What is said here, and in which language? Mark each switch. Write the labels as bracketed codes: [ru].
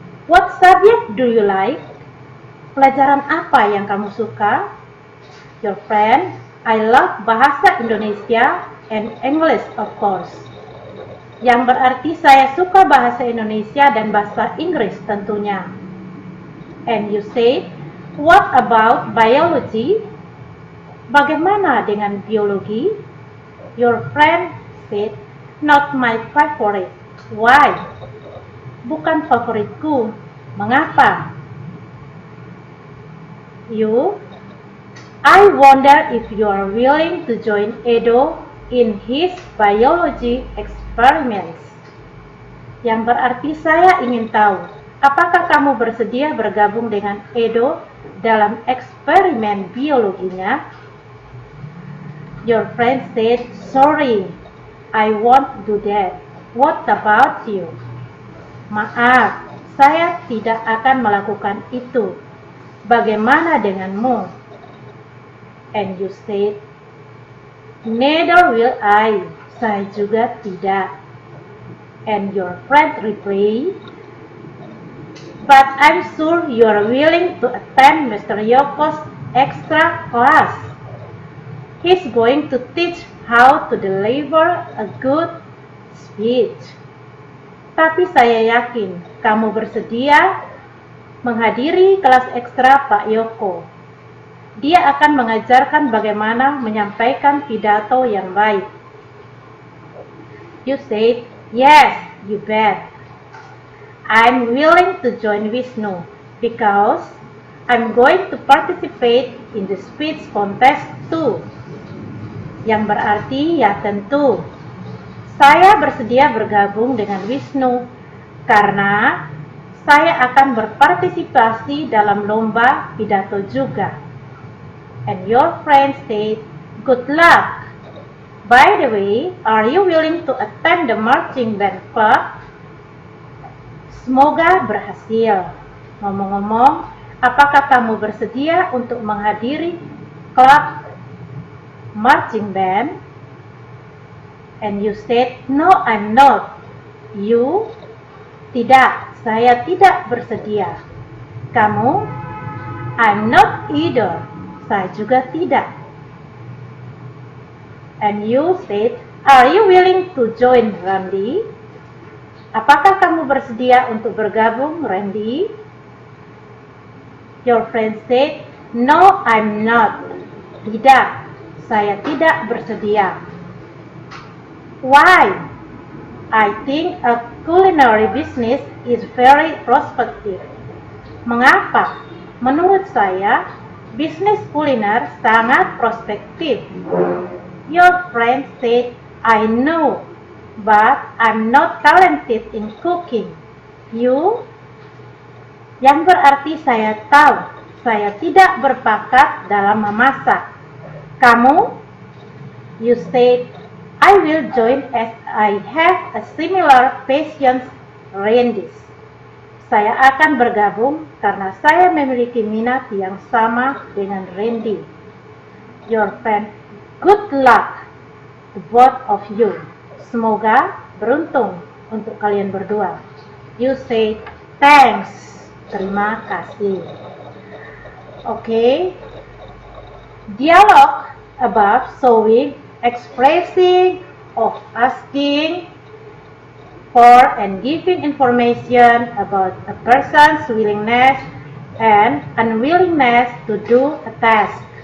[en] What subject do you like? [id] Pelajaran apa yang kamu suka? [en] Your friend, I love bahasa Indonesia and English of course. [id] Yang berarti saya suka bahasa Indonesia dan bahasa Inggris tentunya. [en] And you say, what about biology? [id] Bagaimana dengan biologi? [en] Your friend said, not my favorite. Why? [id] Bukan favoritku. Mengapa? [en] You, I wonder if you are willing to join Edo in his biology experiments. [id] Yang berarti saya ingin tahu, apakah kamu bersedia bergabung dengan Edo dalam eksperimen biologinya? [en] Your friend said, sorry, I won't do that. What about you? [id] Maaf, saya tidak akan melakukan itu. Bagaimana denganmu? [en] And you said, neither will I. [id] Saya juga tidak. [en] And your friend replied, but I'm sure you're willing to attend Mr. Yoko's extra class. He's going to teach how to deliver a good speech. [id] Tapi saya yakin kamu bersedia menghadiri kelas ekstra Pak Yoko. Dia akan mengajarkan bagaimana menyampaikan pidato yang baik. [en] You said, yes, you bet. I'm willing to join Wisnu because I'm going to participate in the speech contest too. [id] Yang berarti ya tentu. Saya bersedia bergabung dengan Wisnu karena saya akan berpartisipasi dalam lomba pidato juga. [en] And your friend said, good luck. By the way, are you willing to attend the marching band club? [id] Semoga berhasil. Ngomong-ngomong, apakah kamu bersedia untuk menghadiri klub marching band? [en] And you said, no, I'm not. You? [id] Tidak, saya tidak bersedia. Kamu? [en] I'm not either. [id] Saya juga tidak. [en] And you said, are you willing to join Randy? [id] Apakah kamu bersedia untuk bergabung, Randy? [en] Your friend said, no, I'm not. [id] Tidak, saya tidak bersedia. [en] Why? I think a culinary business is very prospective. [id] Mengapa? Menurut saya, bisnis kuliner sangat prospektif. [en] Your friend said, I know. but I'm not talented in cooking. You? [id] Yang berarti saya tahu, saya tidak berbakat dalam memasak. Kamu? [en] You said, I will join as I have a similar passion, Randy. [id] Saya akan bergabung karena saya memiliki minat yang sama dengan Randy. [en] Your friend, good luck to both of you. [id] Semoga beruntung untuk kalian berdua. [en] You say thanks. [id] Terima kasih. [en] Okay. Dialogue above showing, expressing, of asking for and giving information about a person's willingness and unwillingness to do a task.